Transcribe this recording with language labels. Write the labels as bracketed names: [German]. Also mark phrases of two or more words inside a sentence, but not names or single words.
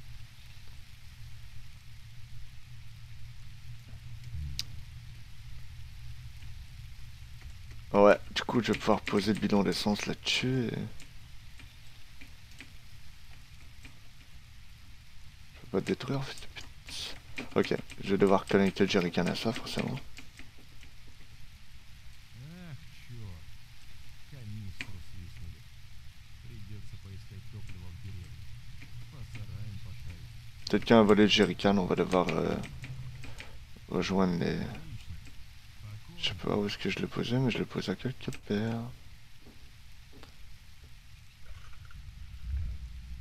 [French] Ouais, du coup, je vais pouvoir poser le bidon d'essence là-dessus et... Je peux pas te détruire en fait. Ok, je vais devoir connecter le jerrycan à ça, forcément. [Russian] Ах, черт! Канистру свистнули. Придется поискать топливо в деревне. По сараям пошарить. [French] Peut-être qu'un volé de jerrycan, on va devoir rejoindre les... [Russian] Отлично. [French] Je sais [Russian] Покончим. [French] pas où est-ce que je l'ai posé, mais je l'ai posé à quelque part.